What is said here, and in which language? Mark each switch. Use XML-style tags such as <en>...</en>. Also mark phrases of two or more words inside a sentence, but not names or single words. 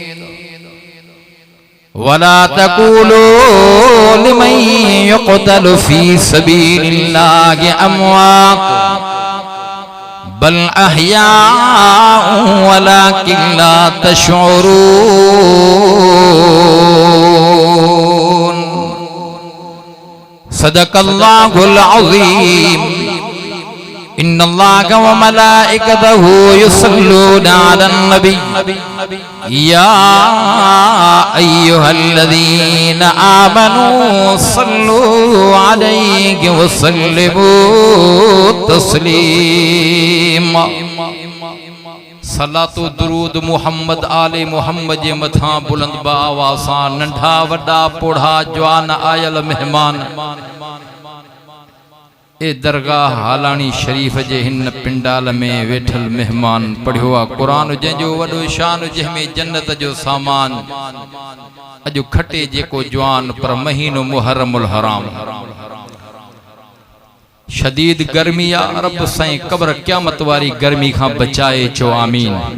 <ar>ولا تقولوا لمن يقتل في سبيل الله أموات بل أحياء ولكن لا تشعرون. صدق الله العظيم. إن الله وملائكته يصلون على النبي يا أيها الذين آمنوا صلوا عليه وسلموا تسليما.</ar> <sd>सलातो दुरूद मुहम्मद आले मुहम्मद जे मथा बुलंद बा आवाज़ नंढा वड्डा पोढ़ा जवान आयल मेहमान ए दरगाह हालानी शरीफ जे हिन पिंडाल में वेठल मेहमान पढ़ियो आ कुरान जंहिंजो वॾो शान जंहिंमें जन्नत जो सामान अॼु खटे जेको जवान पर महीनो मुहर्रमुल हराम शदीद गर्मी आ रब साईं कब्र क़यामत वारी गर्मी खां बचाए चो आमीन।</sd>